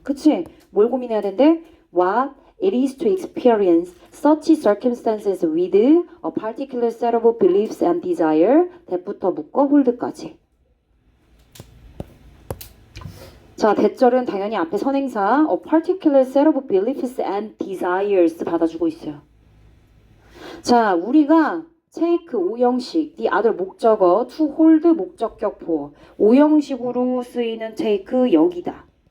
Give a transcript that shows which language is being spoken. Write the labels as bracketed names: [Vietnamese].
[Korean] 그치? 뭘 고민해야 된대? [English] What it is to experience such circumstances with a particular set of beliefs and desire. [Korean] that부터 묶어 hold까지. 자, 대절은 당연히 앞에 선행사 [English] a particular set of beliefs and desires [Korean] 받아주고 있어요. 자, 우리가 take 오형식, the other 목적어, to hold 목적격 for 오형식으로 쓰이는 take 여기다.